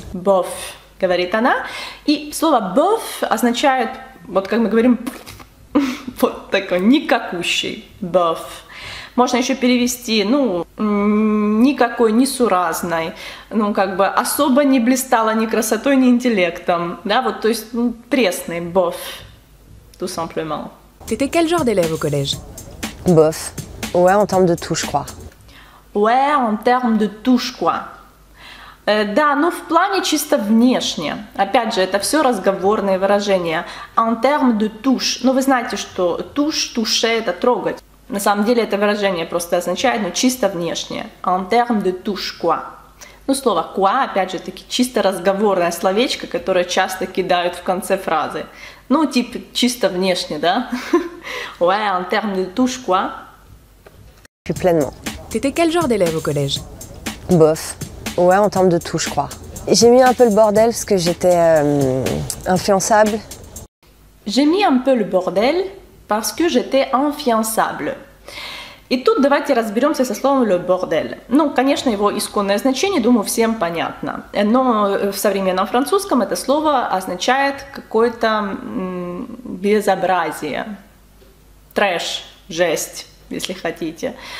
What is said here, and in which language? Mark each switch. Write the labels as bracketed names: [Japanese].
[Russian] Bof, говорит она. И слово bof означает, вот как мы говорим, вот такой никакущий. [French] Bof. [Russian] Можно еще перевести, ну, никакой, несуразной, ну, как бы особо не блистала ни красотой, ни интеллектом, да, вот, то есть, ну, пресный, bof, [French] tout simplement. T'étais quel genre d'élève au collège? Bof. Ouais, en termes de tout, je crois. Ouais, en termes de touche, quoi. [Russian] Да, но в плане чисто внешне. Опять же, это все разговорные выражения. [French] En termes de touche. [Russian] Ну, вы знаете, что touche, toucher — это трогать. На самом деле это выражение просто означает, ну, чисто внешне. [French] En termes de touche, quoi. [Russian] Ну, слово quoi, опять же таки, чисто разговорное словечко, которое часто кидают в конце фразы. Ну, типа, чисто внешне, да? [French] Ouais, en termes de touche, quoi. Puis pleinement. T'étais quel genre d'élève au collège? Bof. Ouais, en termes de tout, je crois. J'ai mis un peu le bordel parce que j'étais influençable. J'ai mis un peu le bordel parce que j'étais инфлюенсабл. [Russian] И тут давайте разберемся со словом «le bordel». Ну, конечно, его исконное значение, думаю, всем понятно. Но в современном французском это слово означает какое-то безобразие, трэш, жесть, если хотите.